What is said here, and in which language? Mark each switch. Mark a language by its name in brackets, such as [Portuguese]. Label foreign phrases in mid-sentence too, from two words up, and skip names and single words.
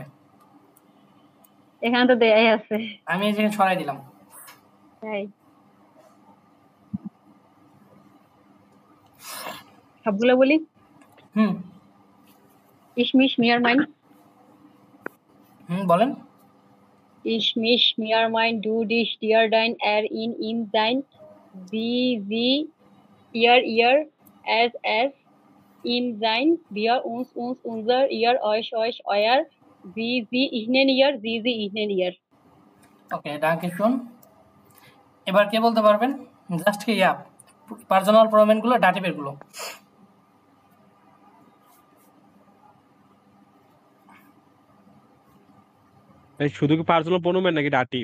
[Bangla] এখানে তো দেয়াই আছে। আমি এই জায়গায় ছড়াই দিলাম। তাই সবগুলো বলি। হুম [German] ich mich mir mein, [Bangla] বলেন। [German] Ich mich, mir mein, du dich, dir dein, er ihn, ihm sein, sie, ihr, es, ihm sein, wir, uns, unser, ihr, euch, euer, sie, ihnen, ihr, sie, ihnen, ihr. [Bangla] ওকে, [German] Danke schön. [Bangla] এবার কে বলতে পারবেন? জাস্ট কি ইয়া [German] Personal Pronomen [Bangla] গুলো, ডাটিভের গুলো। শুধু কি [German] Personal Pronomen [Bangla] নাকি ডাটিভ?